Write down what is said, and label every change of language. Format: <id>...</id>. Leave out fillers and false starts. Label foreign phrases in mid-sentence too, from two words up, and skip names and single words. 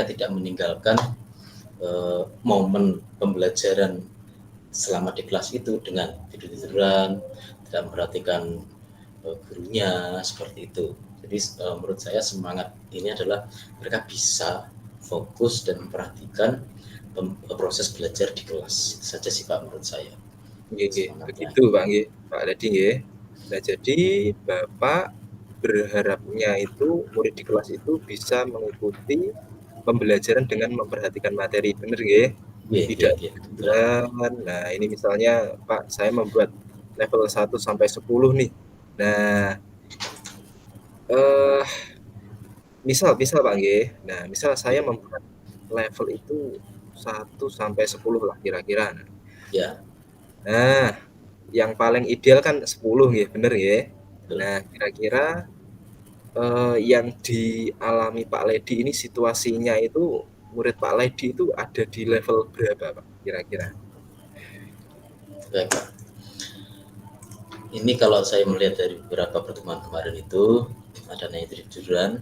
<id>tidak meninggalkan momen pembelajaran selama di kelas itu dengan tidur-tiduran, tidak memperhatikan gurunya seperti itu. Jadi menurut saya semangat ini adalah mereka bisa fokus dan memperhatikan proses belajar di kelas. Itu saja sih Pak menurut saya</id> <jv>Nggih, nggih.</jv> <id>semangatnya. Begitu, Pak, nggih. Pak Ledi nggih. Nah, jadi Bapak berharapnya itu murid di kelas itu bisa mengikuti pembelajaran dengan memperhatikan materi, bener nggih? Iya, iya, Tidak iya, betul. tiduran. Nah, ini misalnya, Pak, saya membuat level 1 sampai 10 nih. Nah, eh misal Pak nggih. Nah, misal saya Iya, membuat level itu 1 sampai 10 lah kira-kira. ya, Nah, yang paling ideal kan 10 nggih, bener nggih? betul. Nah, kira-kira, yang dialami Pak Ledi ini situasinya itu, murid Pak Ledi itu ada di level berapa, Pak, kira-kira? Baik Pak. Ini kalau saya melihat dari beberapa pertemuan kemarin itu ada naik tiduran.</id>